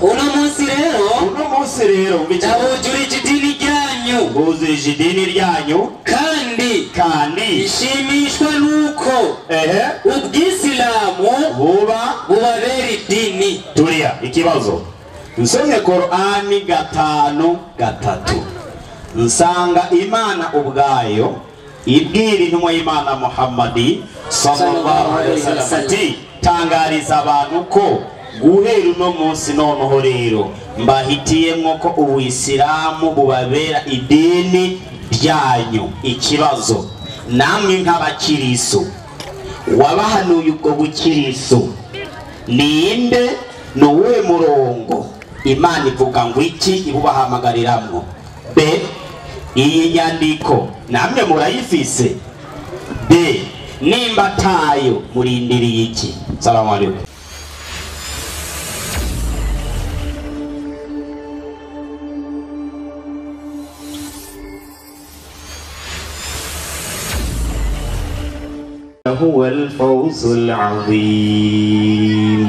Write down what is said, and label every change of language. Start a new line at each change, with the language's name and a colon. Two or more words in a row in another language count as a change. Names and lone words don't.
Rundi: Uno munsi rero abujurije idini ryanyu, buzurije idini ryanyu, kandi ishimishwa nuko Ubwisilamu bubabera idini. Turiya ikibazo nsomye Qur'ani gatanu gatatu, nsanga Imana ubwayo ibwira intumwa y'Imana Muhammadi
Arabic: صلى الله عليه وسلم
Rundi: ati tangariza abantu ko guhera uno munsi noneho rero mbahitiyemo ko Ubuisilamu bubabera idini ryanyu. Ikibazo namwe nk'abakiriso wabahanuye ubwo bukiriso ninde, nuwe murongo Imana ivuga ngo iki ibubahamagariramwo? B, iyi nyandiko namwe murayifise? B, nimba tayo murindiriye iki?
Arabic: سلام عليكم. هو الفوز العظيم.